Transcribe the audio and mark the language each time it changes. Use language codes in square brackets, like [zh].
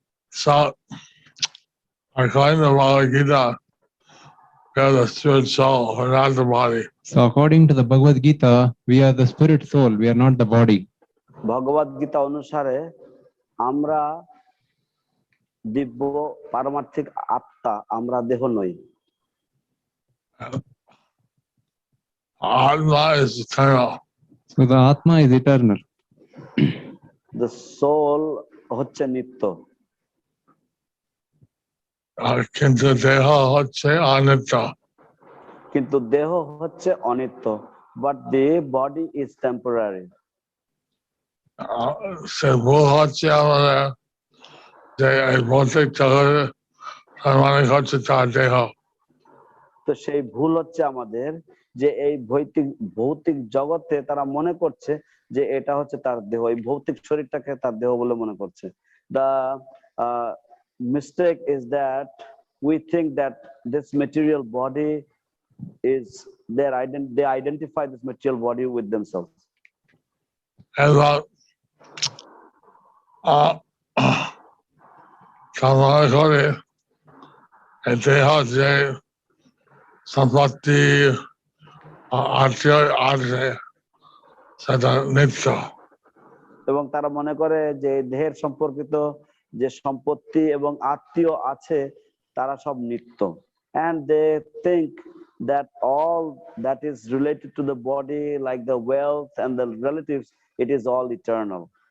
[en] So according to Bhagavad Gita, we are the spirit soul, we're not the body. So according to the Bhagavad Gita, we are the spirit soul, we are not the body. [bn] ভগবদ গীতা অনুসারে আমরা দিব্য পারমার্থিক আত্মা, আমরা দেহ নই। [en] Atma is eternal. So the Atma is eternal. The soul [bn] হচ্ছে নিত্য, কিন্তু দেহ হচ্ছে অনিত্য। কিন্তু দেহ হচ্ছে অনিত্য, [en] but the body is temporary. [bn] সে ভুল হচ্ছে আমাদের যে এই ভৌতিক জগতে মানে হচ্ছে তার দেহ। তো সেই ভুল হচ্ছে আমাদের যে এই ভৌতিক জগতে তারা মনে করছে যে এটা হচ্ছে তার দেহ, এই ভৌতিক শরীরটাকে তার দেহ বলে মনে করছে। [en] The mistake is that we think that this material body is their they identify this material body with themselves. [bn] এবং মনে করে এই দেহ যে সম্পত্তি আত্মীয় আছে সেটা নিত্য। এবং তারা মনে করে যে দেহের সম্পর্কিত যে সম্পত্তি এবং আত্মীয় আছে তারা সব নিত্য, [en] and they think that all that is related to the body like the wealth and the relatives, it is all eternal.